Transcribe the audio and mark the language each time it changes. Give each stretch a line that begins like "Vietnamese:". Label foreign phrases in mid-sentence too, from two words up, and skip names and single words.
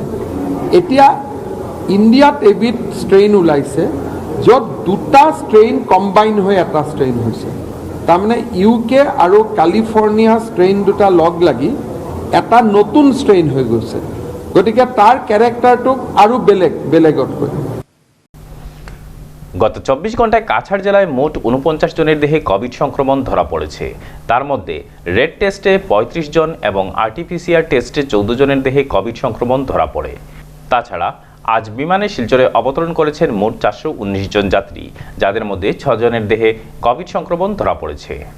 Assamese: এতিয়া ইণ্ডিয়াত এবিধ ষ্ট্ৰেইন ওলাইছে য'ত দুটা ষ্ট্ৰেইন কম্বাইন হৈ এটা ষ্ট্ৰেইন হৈছে, তাৰমানে UK আৰু কেলিফৰ্ণিয়া ষ্ট্ৰেইন দুটা লগ লাগি এটা নতুন ষ্ট্ৰেইন হৈ গৈছে, গতিকে তাৰ কেৰেক্টাৰটো আৰু বেলেগতকৈ।
Bangla: গত 24 ঘন্টায় কাছাড় জেলায় মোট 49 জনের দেহে কোভিড সংক্রমণ ধরা পড়েছে। তার মধ্যে রেড টেস্টে 35 জন এবং RT-PCR টেস্টে 14 জনের দেহে কোভিড সংক্রমণ ধরা পড়ে। তাছাড়া আজ বিমানে শিলচরে অবতরণ করেছেন মোট 419 জন যাত্রী, যাদের মধ্যে 6 জনের দেহে কোভিড সংক্রমণ ধরা পড়েছে।